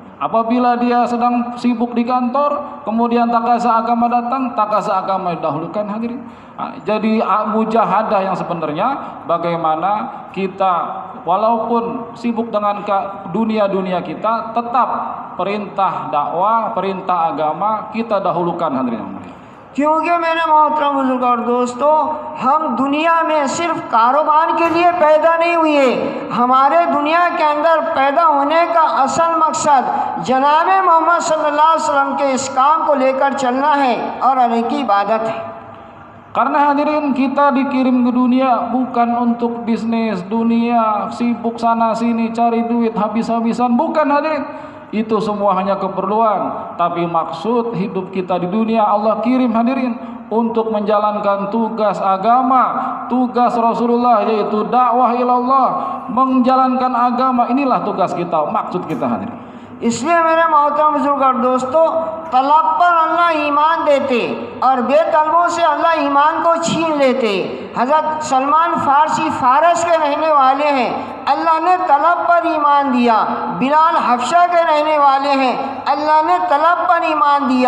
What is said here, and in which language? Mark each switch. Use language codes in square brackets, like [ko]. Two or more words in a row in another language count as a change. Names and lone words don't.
[id] Apabila dia sedang sibuk di kantor, kemudian takaza agama datang, takaza agama didahulukan hadirin. Jadi mujahadah yang sebenarnya bagaimana kita walaupun sibuk dengan dunia kita, tetap perintah dakwah, perintah agama kita dahulukan hadirin yang mulia. [hi] क्योंकि मेरे मोहतरम बुजुर्ग और दोस्तों, हम दुनिया में सिर्फ कारोबार के लिए पैदा नहीं हुए। हमारे दुनिया के अंदर पैदा होने का असल मकसद जनाब मोहम्मद [ar] صلى الله عليه وسلم [hi] के इस काम को लेकर चलना है और अल्लाह की इबादत है। [id] Karena hadirin kita dikirim ke dunia bukan untuk bisnis dunia, sibuk sana sini cari duit habis-habisan, bukan hadirin. Itu semua hanya keperluan, tapi maksud hidup kita di dunia Allah kirim hadirin untuk menjalankan tugas agama, tugas Rasulullah, yaitu [ar] دعوة إلى الله, [id] menjalankan agama. Inilah tugas kita, maksud kita hadirin. [hi] इसलिए मेरे मोहतरम बुजुर्ग और दोस्तों, तलब पर अल्लाह ईमान देते और बेतलबों से अल्लाह ईमान को छीन लेते। हज़रत सलमान फारसी फारस के रहने वाले हैं, अल्लाह ने तलब पर ईमान दिया। बिलाल हफ्शा के रहने वाले हैं, अल्लाह ने तलब पर ईमान दिया।